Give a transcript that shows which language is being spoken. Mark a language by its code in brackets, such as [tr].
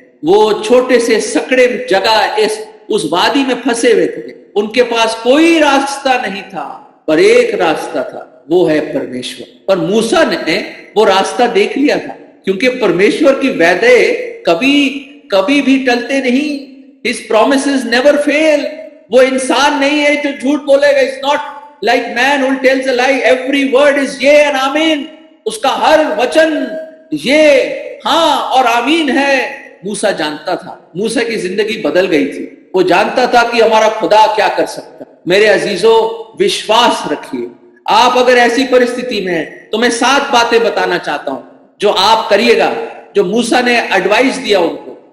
[hi] वो छोटे से सकड़े जगह उस वादी में फंसे हुए थे, उनके पास कोई रास्ता नहीं था, पर एक रास्ता था, वो है परमेश्वर। पर मूसा ने वो रास्ता देख लिया था, क्योंकि परमेश्वर की वैदे कभी कभी भी टलते नहीं। [en] His promises never fail. [hi] वो इंसान नहीं है जो झूठ बोलेगा। [en] It's not like man who tells a lie. Every word is [hi] ये [en] and आमीन। [hi] उसका हर वचन ये हाँ और आमीन है। मूसा जानता था, मूसा की जिंदगी बदल गई थी। वो जानता था कि हमारा खुदा क्या कर सकता। मेरे अजीजों, विश्वास रखिए। आप अगर ऐसी परिस्थिति में हैं तो मैं 7 बातें बताना चाहता हूं जो आप करिएगा, जो मूसा ने एडवाइस दिया उनको।